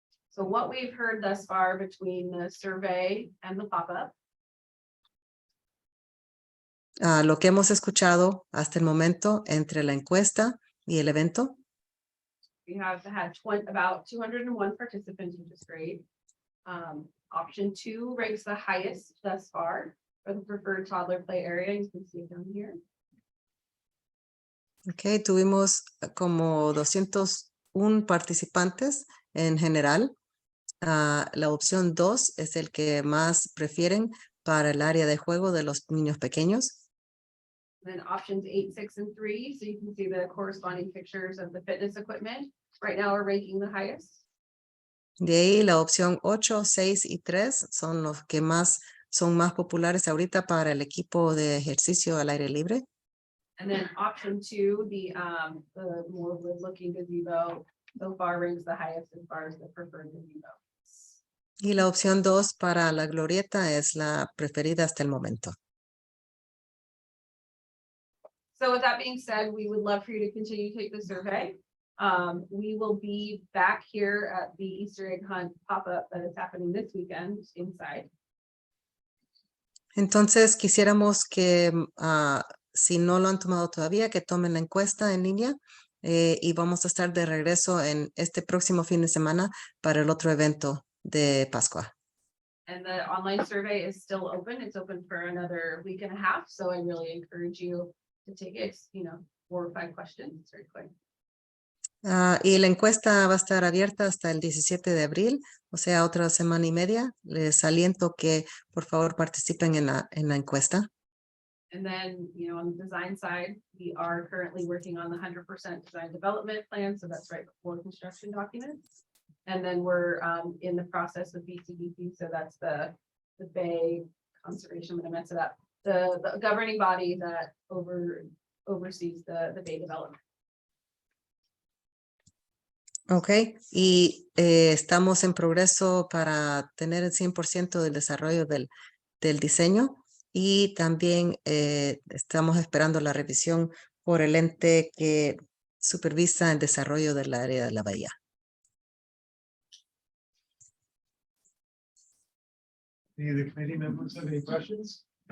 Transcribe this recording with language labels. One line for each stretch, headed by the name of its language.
English: So what we've heard thus far between the survey and the pop-up,
Spanish: Lo que hemos escuchado hasta el momento entre la encuesta y el evento.
English: we have had about 201 participants, which is great. Option 2 ranks the highest thus far for the preferred toddler play area. You can see it down here.
Spanish: Ok, tuvimos como 201 participantes en general. La opción 2 es el que más prefieren para el área de juego de los niños pequeños.
English: Then options 8, 6, and 3. So you can see the corresponding pictures of the fitness equipment. Right now we're ranking the highest.
Spanish: De ahí la opción 8, 6 y 3 son los que son más populares ahorita para el equipo de ejercicio al aire libre.
English: And then option 2, the more looking gazebo, so far ranks the highest as far as the preferred gazebo.
Spanish: Y la opción 2 para la glorieta es la preferida hasta el momento.
English: So with that being said, we would love for you to continue to take the survey. We will be back here at the Easter egg hunt pop-up that is happening this weekend inside.
Spanish: Entonces quisiéramos que si no lo han tomado todavía, que tomen la encuesta en línea, y vamos a estar de regreso en este próximo fin de semana para el otro evento de Pascua.
English: And the online survey is still open. It's open for another week and a half. So I really encourage you to take it, 4 or 5 questions. It's very quick.
Spanish: Y la encuesta va a estar abierta hasta el 17 de abril, o sea, otra semana y media. Les aliento que por favor participen en la encuesta.
English: And then, on the design side, we are currently working on the 100% design development plan. So that's right before construction documents. And then we're in the process of BCDP. So that's the Bay Conservation, I'm gonna mess it up. The governing body that oversees the Bay development.
Spanish: Ok, y estamos en progreso para tener el 100% del desarrollo del diseño, y también estamos esperando la revisión por el ente que supervisa el desarrollo del área de la bahía.
English: Any of the committee members have any questions?